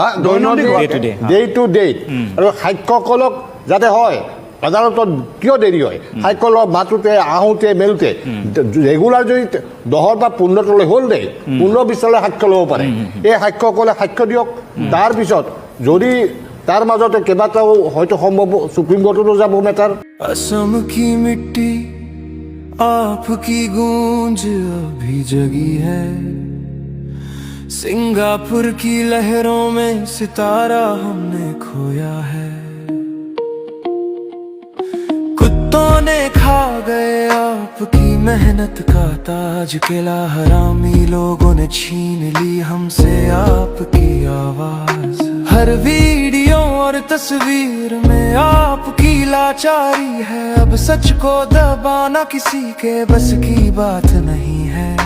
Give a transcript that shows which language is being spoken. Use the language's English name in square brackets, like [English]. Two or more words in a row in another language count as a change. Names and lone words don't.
[English] day to day [Assamese] আৰু সাক্ষীসকলক যাতে হয় আদালতত কিয় দেৰি হয় সাক্ষীসকলক মাতোতে আহোঁতে মেলোতে ৰেগুলাৰ যদি 10 বা 15 হ'ল দেই 15-20 সাক্ষ্য ল'ব পাৰে এই সাক্ষীসকলে সাক্ষ্য দিয়ক তাৰপিছত যদি তাৰ মাজতে কেইবাটাও হয়তো সম্ভৱ সুপ্ৰিম কোৰ্টতো যাব মেটাৰ [Hindi] असम की मिट्टी आपकी गूंज अभी जगी है सिंगापुर की लहरों में सितारा हमने खोया है कुत्तों ने खा गए आपकी मेहनत का ताज किला हरामी लोगों ने छीन ली हमसे आपकी आवाज हर वीडियो और तस्वीर में आपकी लाचारी है अब सच को दबाना किसी के बस की बात नहीं है